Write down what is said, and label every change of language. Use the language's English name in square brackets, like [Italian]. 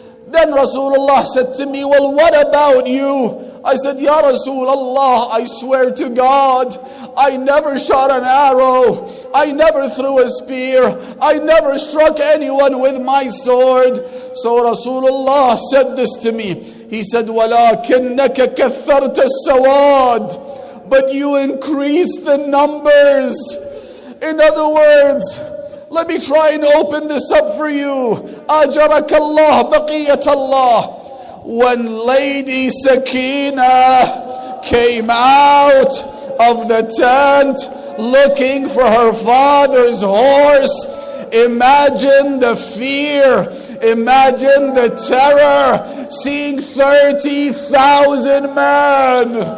[English] Then Rasulullah said to me, well, what about you? I said, Ya Rasulullah, I swear to God, I never shot an arrow. I never threw a spear. I never struck anyone with my sword. So Rasulullah said this to me. He said, [Arabic] وَلَكِنَّكَ كَثَّرْتَ السَّوَادِ. [English] But you increased the numbers. In other words, let me try and open this up for you. [Arabic] أَجَرَكَ اللَّهُ بَقِيَّةَ اللَّهِ. [English] when Lady Sakina came out of the tent looking for her father's horse, imagine the fear, imagine the terror, seeing 30,000 men.